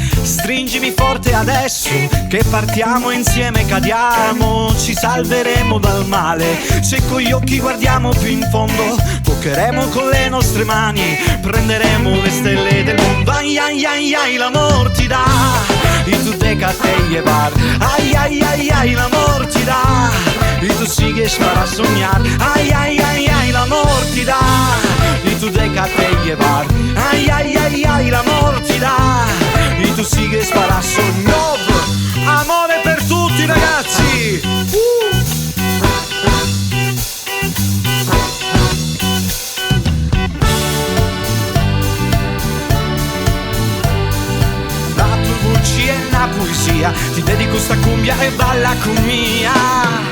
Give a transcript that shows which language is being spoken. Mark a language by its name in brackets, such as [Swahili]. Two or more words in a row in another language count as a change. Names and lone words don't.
[Italian] Stringimi forte adesso, che partiamo insieme, cadiamo, ci salveremo dal male. Se con gli occhi guardiamo più in fondo, toccheremo con le nostre mani, prenderemo le stelle del mondo. Ai ai ai ai, l'amor ti dà, e tu deca [Spanish] te llevar. [Italian] Ai ai ai ai, l'amor ti dà, e tu [Spanish] sigues para soñar. Ay, ay, ay, ay, [Italian] l'amor ti dà, [Spanish] y tú déjate llevar. Ay, ay, ay, ay, [Italian] l'amor ti dà, [Spanish] y tú sigues para soñar. [Italian] Amore per tutti, ragazzi. La tua voce è una poesia, ti dedico sta cumbia e balla con mia.